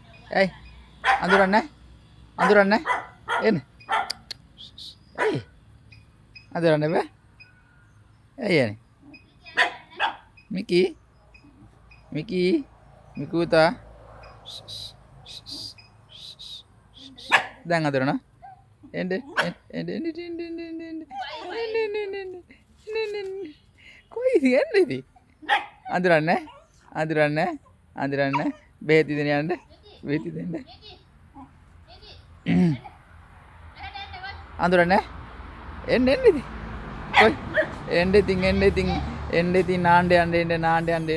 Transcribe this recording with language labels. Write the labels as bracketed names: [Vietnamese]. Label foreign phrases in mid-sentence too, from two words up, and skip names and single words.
[Sinhala] Ê, Andurane, Andurane, in. Ê, Andurane be. Ê, Mickey, Mickey, Mikuta. දැන් අඳුරන එන්න කොයිද යන්නේ ඉතින් අඳුරන්නේ අඳුරන්නේ අඳුරන්නේ බෙහෙත් දෙන්න යන්න බෙහෙත් දෙන්න අඳුරන්නේ එන්න ඉතින් කොයි එන්න ඉතින් නාන්න